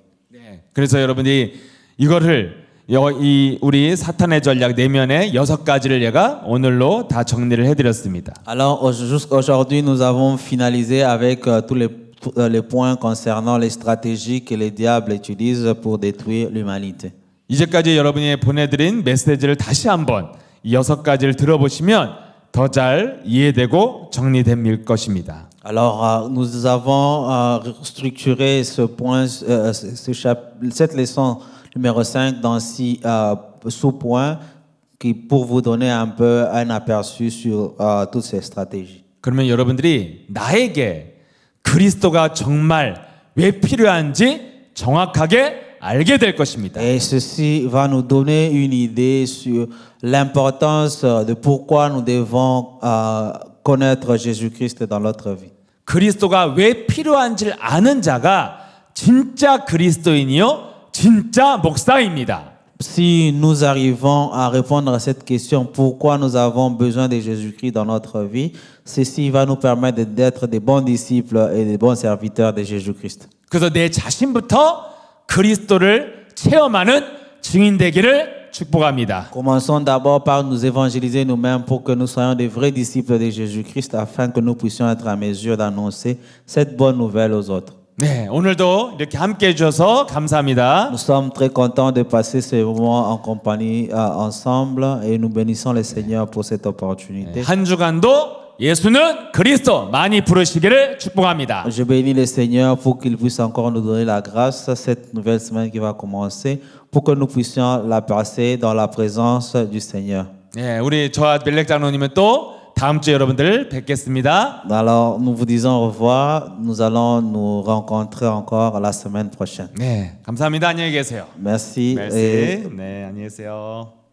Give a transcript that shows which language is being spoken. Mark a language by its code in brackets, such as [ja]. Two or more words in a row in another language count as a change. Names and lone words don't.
[ko] 네, 그래서 여러분이 이거를 이 우리 사탄의 전략 내면의 6가지를 제가 오늘로 다 정리를 해드렸습니다. [fr] Alors jusqu'aujourd'hui, nous avons finalisé avec tous les points concernant les stratégies que le diable utilise pour détruire l'humanité. [ko] 이제까지 여러분이 보내드린 메시지를 다시 한번 이 6가지를 들어보시면 더 잘 이해되고 정리될 것입니다. [fr] Alors nous avons structuré ce point, cette leçon numéro 5 dans 6 sous-points pour vous donner un peu un aperçu sur toutes ces stratégies. [ko] 그러면 여러분들이 나에게 그리스도가 정말 왜 필요한지 정확하게 알게 될 것입니다. [fr] Et ceci va nous donner une idée sur l'importance de pourquoi nous devons connaître Jésus-Christ dans notre vie. [ko] 그리스도가 왜 필요한지를 아는 자가 진짜 그리스도인이요 진짜 목사입니다. [fr] Si nous arrivons à répondre à cette question, pourquoi nous avons besoin de Jésus-Christ dans notre vie, ceci va nous permettre d'être des bons disciples et des bons serviteurs de Jésus-Christ. [ko] 그래서 내 자신부터 그리스도를 체험하는 증인 되기를 축복합니다. [fr] Commençons d'abord par nous évangéliser nous-mêmes pour que nous soyons des vrais disciples de Jésus-Christ afin que nous puissions être à mesure d'annoncer cette bonne nouvelle aux autres. [ko] 네, 오늘도 이렇게 함께 해주셔서 감사합니다. [fr] Nous sommes très contents de passer ce moment en compagnie ensemble et nous bénissons le Seigneur pour cette opportunité. [ko] 한 주간도 예수는 그리스도 많이 부르시기를 축복합니다. [fr] Je bénis le Seigneur pour qu'il puisse encore nous donner la grâce cette nouvelle semaine qui va commencer pour que nous puissions la passer dans la présence du Seigneur. [ko] 네, 우리 저와 멜렉 장로님은 또 다음 주에 여러분들 뵙겠습니다. [fr] Alors nous vous disons au revoir. Nous allons nous rencontrer encore la semaine prochaine. [ko] 네, 감사합니다. 안녕히 계세요. [fr] Merci. [ko] 네, 안녕히 계세요.